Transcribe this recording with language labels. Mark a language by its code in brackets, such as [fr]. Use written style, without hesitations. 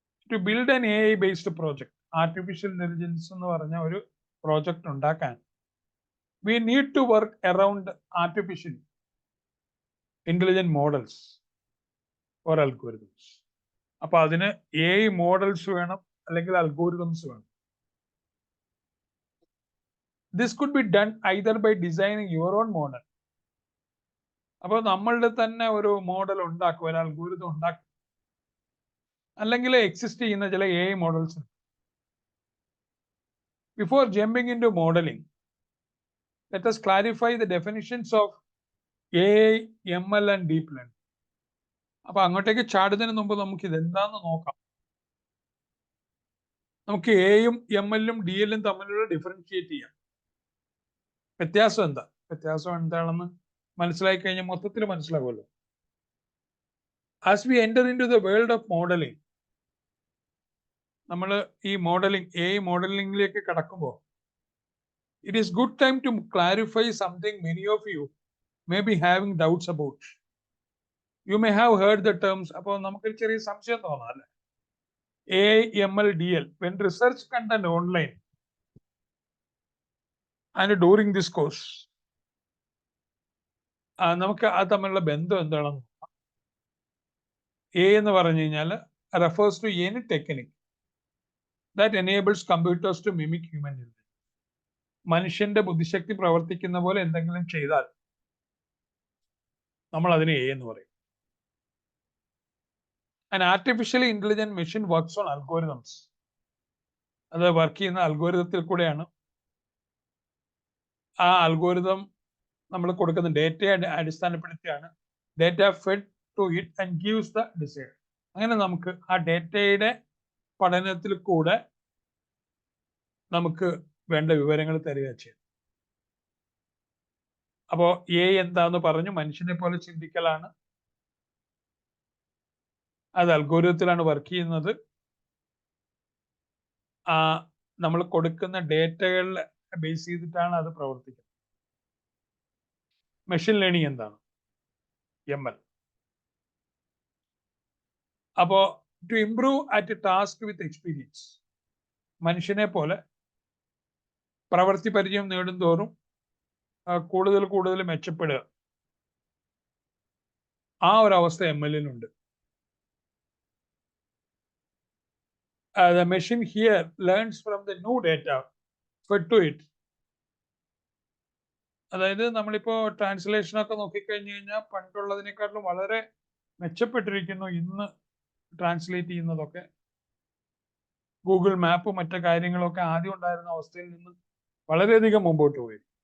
[en] to build an AI based project, [ml] artificial intelligence എന്ന് പറഞ്ഞ ഒരു പ്രോജക്റ്റ് ഉണ്ടാക്കാൻ [en] we need to work around artificial intelligent models or algorithms. [ml] അപ്പൊ അതിന് AI models വേണം, അല്ലെങ്കിൽ അൽഗോരിതംസ് വേണം. [en] This could be done either by designing your own model. [ml] അപ്പോൾ നമ്മളുടെ തന്നെ ഒരു മോഡൽ ഉണ്ടാക്കുക, ഒരു അൽഗോരിതം ഉണ്ടാക്കുക, അല്ലെങ്കിൽ എക്സിസ്റ്റ് ചെയ്യുന്ന ചില AI models. [en] Before jumping into modelling, let us clarify the definitions of AI, ML and deep learning. [ml] അപ്പൊ അങ്ങോട്ടേക്ക് ചാടുന്നതിന് മുമ്പ് നമുക്ക് ഇതെന്താന്ന് നോക്കാം. നമുക്ക് എയും ML-ഉം DL-ഉം തമ്മിലുള്ള ഡിഫറൻഷിയേറ്റ് ചെയ്യാം. വ്യത്യാസം എന്താണെന്ന് മനസ്സിലാക്കി കഴിഞ്ഞാൽ മൊത്തത്തിൽ മനസ്സിലാവുമല്ലോ. [en] as we enter into the world of modelling, [ml] നമ്മൾ ഈ AI മോഡലിംഗിലേക്ക് കടക്കുമ്പോൾ, [en] It is good time to clarify something many of you may be having doubts about. You may have heard the terms. [ml] അപ്പോൾ നമുക്കൊരു ചെറിയ സംശയം തോന്നാം അല്ലേ? [en] AI, ML, DL, when research content online and during this course, [ml] നമുക്ക് അത് തമ്മിലുള്ള ബന്ധം എന്താണെന്ന് നോക്കാം. [en] A [ml] എന്ന് പറഞ്ഞു കഴിഞ്ഞാൽ [en] refers to any technique that enables computers to mimic human intelligence. [ml] മനുഷ്യന്റെ ബുദ്ധിശക്തി പ്രവർത്തിക്കുന്ന പോലെ എന്തെങ്കിലും ചെയ്താൽ നമ്മൾ അതിനെ A എന്ന് പറയും. [en] An artificially intelligent machine works on algorithms. [ml] അത് വർക്ക് ചെയ്യുന്ന അൽഗോരിതത്തിൽ കൂടെയാണ്. ആ അൽഗോരിതം നമ്മൾ കൊടുക്കുന്ന ഡേറ്റയെ അടിസ്ഥാനപ്പെടുത്തിയാണ് [en] Data fed to it and gives the decide. [ml] അങ്ങനെ നമുക്ക് ആ ഡേറ്റയുടെ പഠനത്തിൽ കൂടെ നമുക്ക് വേണ്ട വിവരങ്ങൾ തരിക ചെയ്യും. അപ്പോൾ എന്താന്ന് പറഞ്ഞു, മനുഷ്യനെ പോലെ ചിന്തിക്കലാണ്. അത് അൽഗോരിതത്തിലാണ് വർക്ക് ചെയ്യുന്നത്. നമ്മൾ കൊടുക്കുന്ന ഡേറ്റകളിൽ ബേസ് ചെയ്തിട്ടാണ് അത് പ്രവർത്തിക്കുന്നത്. മെഷീൻ ലേണിംഗ് എന്താണ്? ML. അപ്പോ [en] to improve at a task with experience, [ml] മനുഷ്യനെ പോലെ പ്രവൃത്തി പരിചയം നേടുന്തോറും കൂടുതൽ മെച്ചപ്പെടുക, ആ ഒരു അവസ്ഥ ML-നുണ്ട്. [en] The machine here learns from the new data fed to it. [ml] അതായത് നമ്മളിപ്പോ ട്രാൻസ്ലേഷനൊക്കെ നോക്കിക്കഴിഞ്ഞു കഴിഞ്ഞാൽ പണ്ടുള്ളതിനേക്കാളും വളരെ മെച്ചപ്പെട്ടിരിക്കുന്നു ഇന്ന് ട്രാൻസ്ലേറ്റ് ചെയ്യുന്നതൊക്കെ. ഗൂഗിൾ മാപ്പ് മറ്റു കാര്യങ്ങളൊക്കെ ആദ്യം ഉണ്ടായിരുന്ന അവസ്ഥയിൽ നിന്ന് വളരെയധികം മുമ്പോട്ട് പോയി.